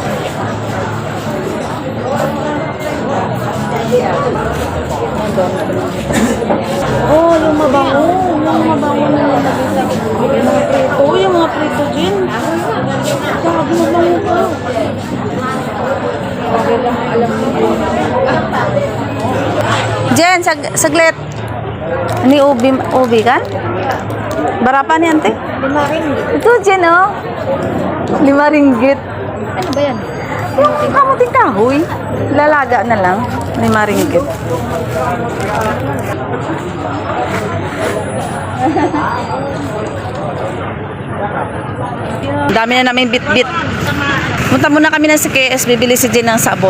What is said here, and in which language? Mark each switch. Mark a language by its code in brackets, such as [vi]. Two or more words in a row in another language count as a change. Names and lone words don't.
[tl] Oh, yung mabango. Yung mabango na nalagay sa mga prito. Oh, yung mga prito din. Sabi mabango pa. Jen, saglit. [ms] Ini ubi kan? Berapa nih ante? 5 ringgit. Itu Jen oh. 5 ringgit. [tl] Ano ba yan? Yung kamuting kahoy. Lalaga na lang. 5 ringgit. Dami na namin bit-bit. Punta muna kami ng CKS, bibili si Jen ng sabon.